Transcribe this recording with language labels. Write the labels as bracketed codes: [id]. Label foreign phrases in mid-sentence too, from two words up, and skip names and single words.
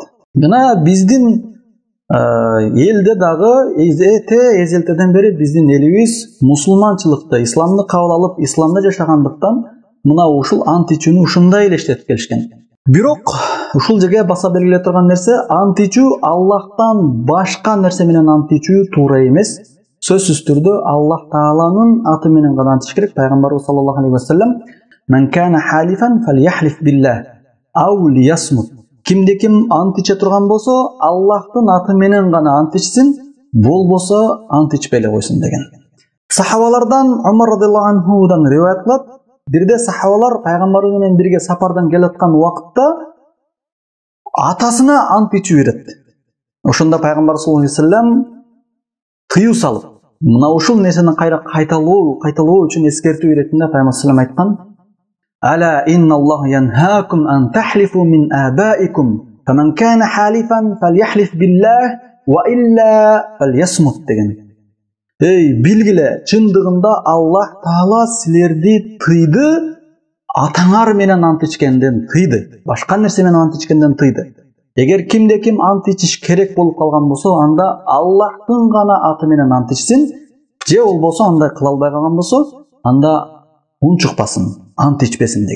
[ky] Жана биздин элде дагы эзелтеден бери биздин элибиз мусулманчылыкты, исламды кабыл алып, исламда жашагандыктан мына ушул ант ичүүнү ушундай эле иштетип келишкен. Бирок ушул жерге баса белгилей турган нерсе, ант ичүү Аллахтан башка нерсе менен ант ичүү туура эмес. Сөзсүз түрдө Аллах Тааланын аты менен гана ант ичиш керек. [ar] Пайгамбарыбыз صلى الله عليه وسلم: "من كان حالفا فليحلف بالله أو ليصمت." [ky] Кимде-ким ант иче турган болсо, Аллахтын аты менен гана ант ичсин, болбосо ант ичпей эле койсун деген. Сахабалардан Умар [ar] رضي الله عنه [ky] риваят кылат. Бирде сахабалар пайгамбар менен бирге сапардан келаткан убакытта атасына ант ичүү берет. Ошондо пайгамбар [ar] صلى الله عليه وسلم [ky] тыюу салып, мына ушул нерсени кайталоо үчүн эскертүү беретинде пайгамбар [ar] صلى الله عليه وسلم [ky] айткан: [ar] "ألا إن الله ينهاكم أن تحلفوا من آبائكم، فمن كان حالفا فليحلف بالله وإلا فليصمت" деген. [ky] Билгиле, чындыгында Аллах Таала силерди тыйды, атаңар менен ант ичкенден тыйды, башка нерсе менен ант ичкенден тыйды. Эгер кимде-ким ант ичиш керек болуп калган болсо, анда Аллахтын гана аты менен ант ичсин, же болбосо андай кыла албай калган болсо, анда унчукпасын, ант ичпесин деген.